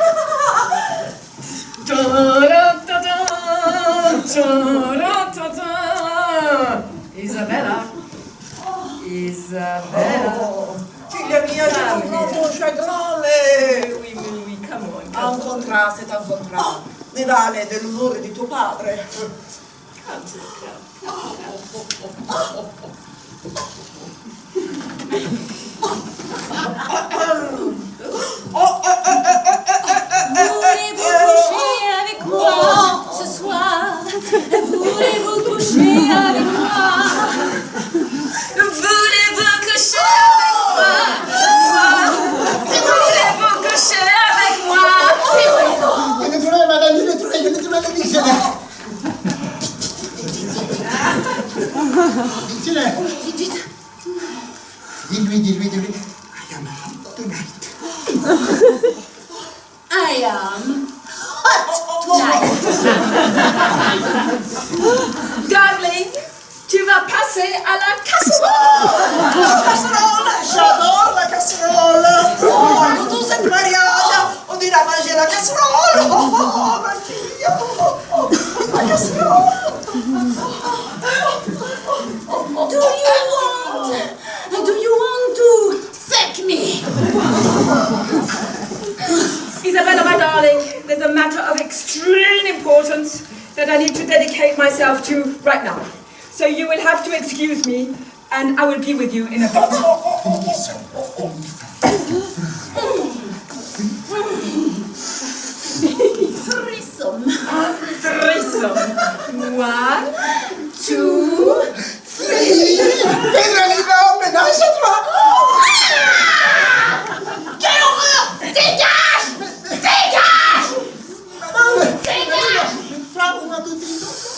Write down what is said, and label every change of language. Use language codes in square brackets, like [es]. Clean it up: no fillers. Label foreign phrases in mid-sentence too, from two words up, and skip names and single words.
[fr] Isabella. Tu l'as bien, je comprends ton chagrin, mais... [en] Oui, come on. [fr] Un contrat, c'est un contrat. [it] Ne vale dell'onore di tuo padre. [fr] Voulez-vous coucher avec moi ce soir? Voulez-vous coucher avec moi? Voulez-vous coucher avec moi? Voulez-vous coucher avec moi? Il est trouvé, madame, il est trouvé le dictionnaire. Dictionnaire. Vite. Dis-lui. [en] I am hot tonight. I am hot tonight. Darling, [fr] tu vas passer à la casserole. La casserole, j'adore la casserole. Oh, quand on s'est mariage, on ira manger la casserole. Oh, ma fille, la casserole. [en] Do you want to fuck me? Isabella, my darling, there's a matter of extreme importance that I need to dedicate myself to right now. So you will have to excuse me, and I will be with you in a bit. Threesome. Threesome. 1, 2, 3. [fr] Pedralina, ménage à toi. Quelle horreur! Dégage! Frappe-moi tout de suite.